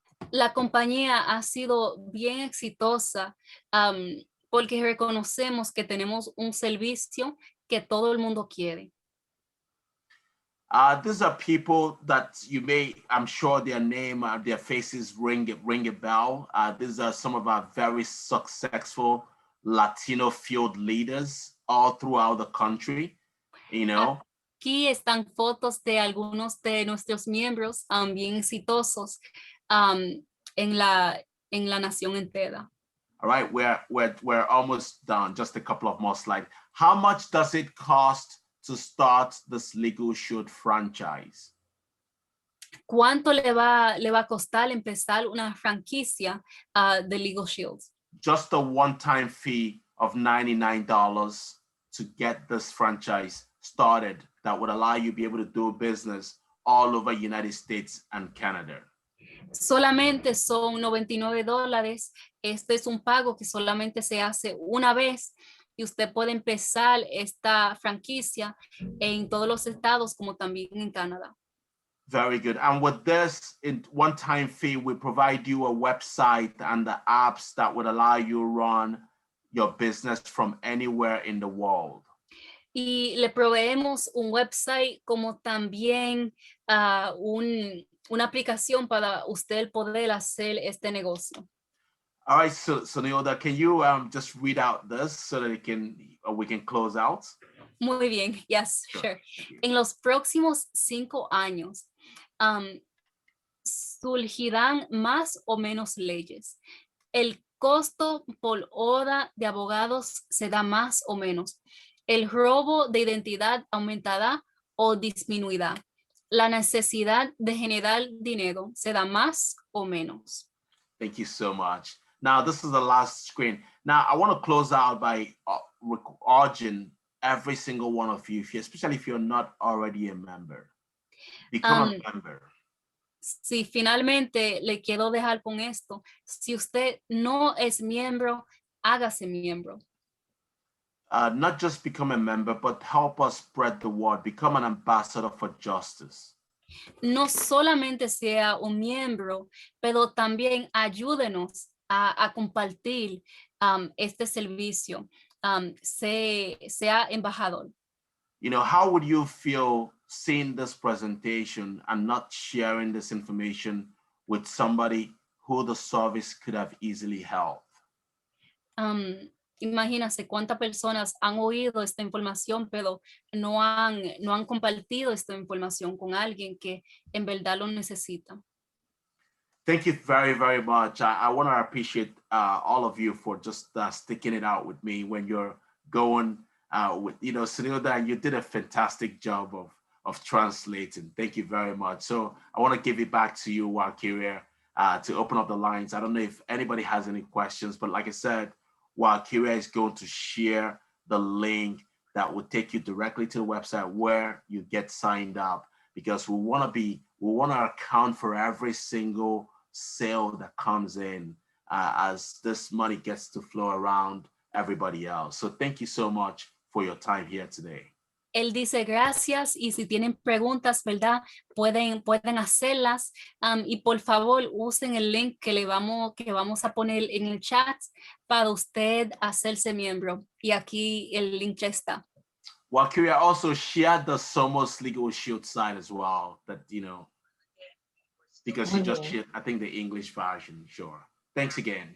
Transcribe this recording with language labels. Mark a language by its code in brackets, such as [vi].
[es] La compañía ha sido bien exitosa porque reconocemos que tenemos un servicio que todo el mundo quiere. [en] These are people that you may, I'm sure their name, their faces ring a bell. These are some of our very successful Latino field leaders all throughout the country, you know. [es] Aquí están fotos de algunos de nuestros miembros bien exitosos en la nación entera. [en] All right, we're almost done. Just a couple of more slides. How much does it cost to start this Legal Shield franchise? [es] ¿Cuánto le va a costar empezar una franquicia de Legal Shield? [en] Just a one-time fee of $99 to get this franchise started that would allow you to be able to do business all over United States and Canada. [es] Solamente son $99. Este es un pago que solamente se hace una vez y usted puede empezar esta franquicia en todos los estados como también en Canadá. [en] Very good. And with this one-time fee, we provide you a website and the apps that would allow you to run your business from anywhere in the world. [es] Y le proveemos un website como también una aplicación para usted poder hacer este negocio. [en] All right, so Neilda, can you just read out this so that we can close out? [es] Muy bien, [en] yes, sure. [es] En los próximos 5 años surgirán más o menos leyes. El costo por hora de abogados será más o menos. El robo de identidad aumentará o disminuirá. La necesidad de generar dinero será más o menos. [en] Thank you so much. Now, this is the last screen. Now, I want to close out by urging every single one of you, especially if you're not already a member, become a member. [es] Sí, finalmente le quiero dejar con esto. Si usted no es miembro, hágase miembro. [en] Not just become a member, but help us spread the word. Become an ambassador for justice. [es] No solamente sea un miembro, pero también ayúdenos a compartir este servicio. Sea embajador. [en] You know, how would you feel seeing this presentation and not sharing this information with somebody who the service could have easily helped? [es] Imagínate cuántas personas han oído esta información, pero no han compartido esta información con alguien que en verdad lo necesita. [en] Thank you very, very much. I want to appreciate all of you for just sticking it out with me when you're going with, Sunilda, you did a fantastic job of translating. Thank you very much. So I want to give it back to you, Walkiria, to open up the lines. I don't know if anybody has any questions, but like I said, Walkiria is going to share the link that will take you directly to the website where you get signed up, because we want to account for every single sale that comes in as this money gets to flow around everybody else. So thank you so much for your time here today. [es] Él dice gracias y si tienen preguntas, ¿verdad? Pueden hacerlas y por favor usen el link que vamos a poner en el chat para usted hacerse miembro. Y aquí el link ya está. [en] Walkiria also shared the Somos Legal Shield site as well, that, because she just shared, I think, the English version. Sure. Thanks again.